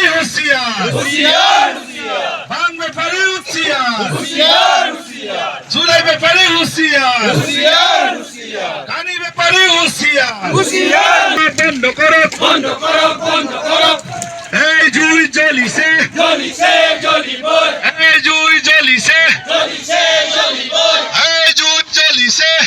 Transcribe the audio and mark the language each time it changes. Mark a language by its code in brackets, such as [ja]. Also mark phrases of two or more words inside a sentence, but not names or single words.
[as] হুঁশিয়ার ভাঙ ব্যাপারে হুঁশিয়ার জুলাই ব্যাপারে হুঁশিয়ার কানি ব্যাপারে হুঁশিয়ার বন্ধ করো এই জুই জ্বলিছে এই জুই জ্বলিছে এই জুই জ্বলিছে